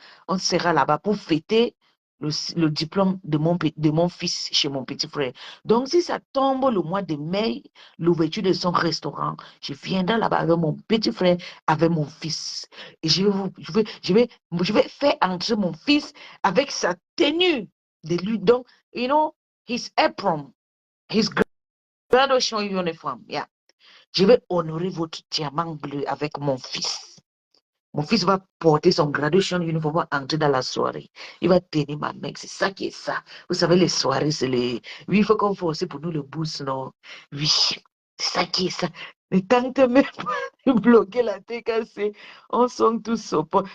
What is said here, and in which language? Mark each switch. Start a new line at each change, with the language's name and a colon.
French: On sera là-bas pour fêter le diplôme de mon fils chez mon petit frère. Donc, si ça tombe le mois de mai, l'ouverture de son restaurant, je viendrai là-bas avec mon petit frère, avec mon fils. Et je vais faire entrer mon fils avec sa tenue de lui. Donc,
English: you know, his apron, his graduation uniform. Yeah.
French: Je vais honorer votre diamant bleu avec mon fils. Mon fils va porter son
English: graduation uniform,
French: va entrer dans la soirée. Il va tenir ma main. C'est ça qui est ça. Vous savez, les soirées, c'est les... Oui, il faut qu'on fasse aussi pour nous le boost, non? Oui, c'est ça qui est ça. Mais tant que même de bloquer la TKC, on sonne tous au point.